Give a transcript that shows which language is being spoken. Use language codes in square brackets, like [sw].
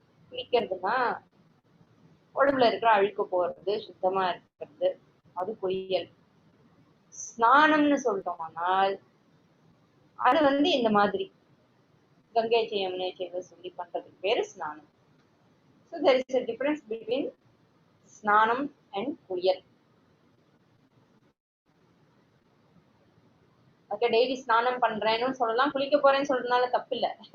[ta] குளிக்கிறதுனா உடம்புல இருக்கிற அழுக்கு போறது, சுத்தமா இருக்கிறது, அது குளியல். ஸ்நானம்னு சொல்றோம்னால் அது இந்த மாதிரி கங்கை செய்யம்னே செய்வ சொல்லி பண்றதுக்கு பேரு ஸ்நானம். [en] So there is a difference between ஸ்நானம் and குளியல். [ta] ஓகே, டெய்லி ஸ்நானம் பண்றேன்னு சொல்லலாம், குளிக்க போறேன்னு சொல்றதுனால தப்பு இல்லை.